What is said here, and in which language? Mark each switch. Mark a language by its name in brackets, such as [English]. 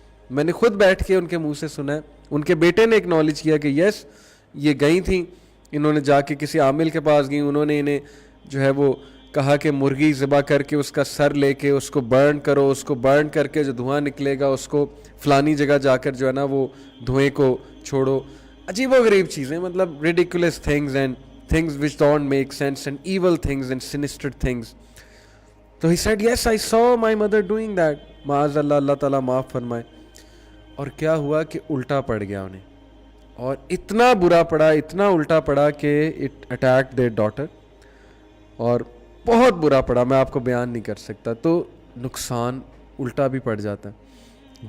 [Urdu] میں نے خود بیٹھ کے ان کے منہ سے سنا ہے. ان کے بیٹے نے ایکنالج کیا کہ یس یہ گئی تھیں، انہوں نے جا کے کسی عامل کے پاس گئیں، انہوں نے انہیں جو ہے وہ کہا کہ مرغی ذبح کر کے اس کا سر لے کے اس کو برن کرو، اس کو برن کر کے جو دھواں نکلے گا اس کو فلانی جگہ جا کر جو ہے نا وہ دھوئیں کو چھوڑو. عجیب و غریب چیزیں، مطلب [English] ridiculous things and things which don't make sense and evil things and sinister things. تو he said yes I saw my mother doing that. [Urdu] معاذ اللہ، اللہ تعالیٰ معاف فرمائے. اور کیا ہوا کہ الٹا پڑ گیا انہیں، اور اتنا برا پڑا، اتنا الٹا پڑا کہ [English] it attacked their daughter، [Urdu] اور بہت برا پڑا، میں آپ کو بیان نہیں کر سکتا. تو نقصان الٹا بھی پڑ جاتا ہے.